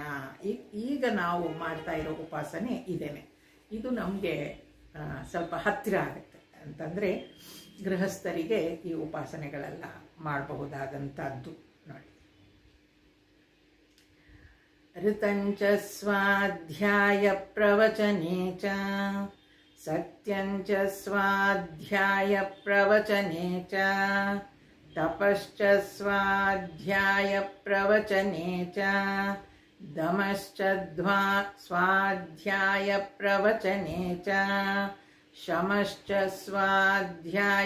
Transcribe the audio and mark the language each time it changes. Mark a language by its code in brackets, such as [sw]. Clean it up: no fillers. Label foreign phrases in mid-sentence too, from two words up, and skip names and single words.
[kn] ಈಗ ನಾವು ಮಾಡ್ತಾ ಇರೋ ಉಪಾಸನೆ ಇದೇನೆ. ಇದು ನಮಗೆ ಸ್ವಲ್ಪ ಹತ್ತಿರ ಆಗುತ್ತೆ ಅಂತಂದರೆ ಗೃಹಸ್ಥರಿಗೆ ಈ ಉಪಾಸನೆಗಳೆಲ್ಲ ಮಾಡಬಹುದಾದಂಥದ್ದು. [sa] ನೋಡಿ, ಋತಂಚ ಸ್ವಾಧ್ಯಾಯ ಪ್ರವಚನೆ ಚ ಸತ್ಯಂಚ ಸ್ವಾಧ್ಯಾಯ ಪ್ರವಚನೆ ಚ ತಪಶ್ಚ ಸ್ವಾಧ್ಯಾಯ ಪ್ರವಚನೆ ಚ ದಮಶ್ಚ ಸ್ವಾಧ್ಯಾಯ ಪ್ರವಚನೆ ಚ ಶಮಶ್ಚ ಸ್ವಾಧ್ಯಾಯ